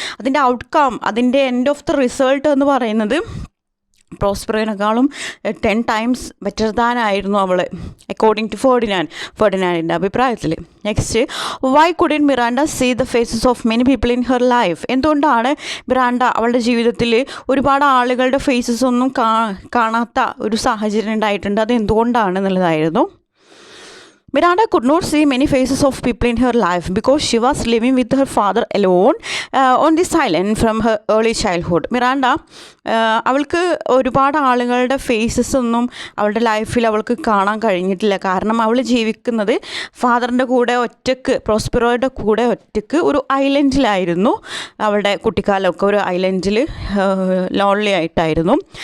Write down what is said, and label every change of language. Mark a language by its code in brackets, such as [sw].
[ml] അതിൻ്റെ ഔട്ട്കം, അതിൻ്റെ end of the result എന്ന് പറയുന്നത് പ്രോസ്പിറോയിനേക്കാളും [en] 10 times better than [ml] ആയിരുന്നു അവൾ, അക്കോർഡിംഗ് ടു ഫെർഡിനാൻഡിൻ്റെ അഭിപ്രായത്തിൽ. [en] Next, why couldn't Miranda see the faces of many people in her life? [ml] എന്തുകൊണ്ടാണ് മിറാണ്ട അവളുടെ ജീവിതത്തിൽ ഒരുപാട് ആളുകളുടെ ഫേസസ് ഒന്നും കാണാത്ത ഒരു സാഹചര്യം ഉണ്ടായിട്ടുണ്ട്? അത് എന്തുകൊണ്ടാണെന്നുള്ളതായിരുന്നു. [en] Miranda could not see many faces of people in her life because she was living with her father alone on this island from her early childhood. [ml] Miranda അവൾക്ക് ഒരുപാട് ആളുകളുടെ ഫേസസ് ഒന്നും അവളുടെ ലൈഫിൽ അവൾക്ക് കാണാൻ കഴിഞ്ഞിട്ടില്ല. കാരണം അവൾ ജീവിക്കുന്നത് ഫാദറിൻ്റെ കൂടെ ഒറ്റയ്ക്ക്, പ്രോസ്പിറോയുടെ കൂടെ ഒറ്റയ്ക്ക് ഒരു ഐലൻഡിലായിരുന്നു. അവളുടെ കുട്ടിക്കാലമൊക്കെ ഒരു ഐലൻഡിൽ ലോൺലി ആയിട്ടായിരുന്നു.